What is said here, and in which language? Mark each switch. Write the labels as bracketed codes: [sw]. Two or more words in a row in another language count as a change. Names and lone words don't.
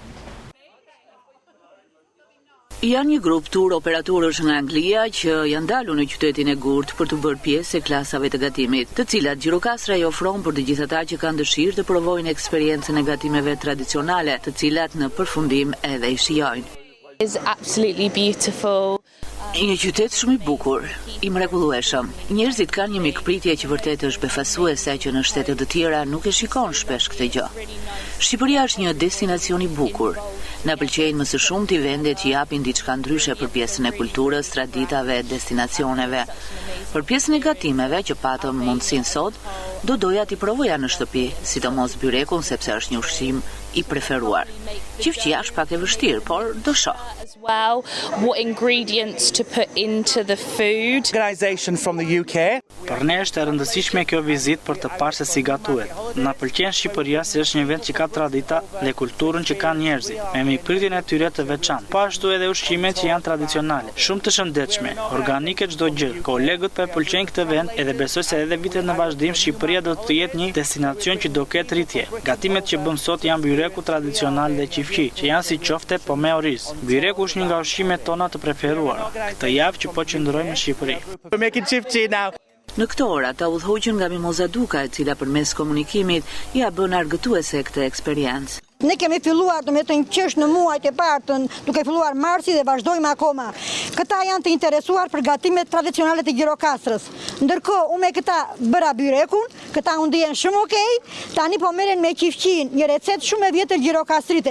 [sq] Janë një grup tur operatorësh nga Anglia që janë dalur në qytetin e Gurt për të bërë pjesë e klasave të gatimit, të cilat Gjirokastra i ofron për të gjithë ata që kanë dëshirë të provojnë eksperiencën e gatimeve tradicionale, të cilat në përfundim edhe i shijojnë. [en] It's absolutely beautiful. [sq] Një qytet shumë i bukur, i mrekullueshëm. Njerëzit kanë një mikpritje që vërtet është befasuese që në shtete të tjera nuk e shikon shpesh këtë gjë. Shqipëria është një destinacion i bukur. Na pëlqejnë më së shumti vendet që japin diçka ndryshe për pjesën e kulturës, traditave, destinacioneve. Për pjesën e gatimeve që patëm mundësinë sot, do doja t'i provoja në shtëpi, sidomos byrekun sepse është një ushqim i preferuar. Qifqia është pak e vështirë, por do shoh. [en] As well, what ingredients to put into the food. Organization from the UK. [sq] Për ne është e rëndësishme kjo vizitë për të parë se si gatuhet. Na pëlqen Shqipëria se është një vend që ka tradita dhe kulturën që kanë njerëzit, me mikpritjen e tyre të veçantë. Po ashtu edhe ushqimet që janë tradicionale, shumë të shëndetshme, organike çdo gjë. Kolegët po e pëlqejnë këtë vend edhe besoj se edhe vitet në vazhdim Shqipëria do të jetë një destinacion që do ketë rritje. Gatimet që bëm sot janë byreku tradicional dhe qifqi, që janë si qofte po me oriz. Byreku është një nga ushqimet tona të preferuara. Këtë javë që po qëndrojmë në Shqipëri. [en] We're making chifqi now. [sq] Në këto ora ta udhëhoqën nga Mimoza Duka, e cila përmes komunikimit ja bën argëtuese këtë eksperiencë. Ne kemi filluar qësh në muajt e parë, duke filluar marsi dhe vazhdojmë akoma. Këta janë të interesuar për gatimet tradicionale të Gjirokastrës. Ndërkohë, unë me këta bëra byrekun, këta unë ndihen shumë okej, tani po merren me qifqin, një recetë shumë e vjetër gjirokastrite.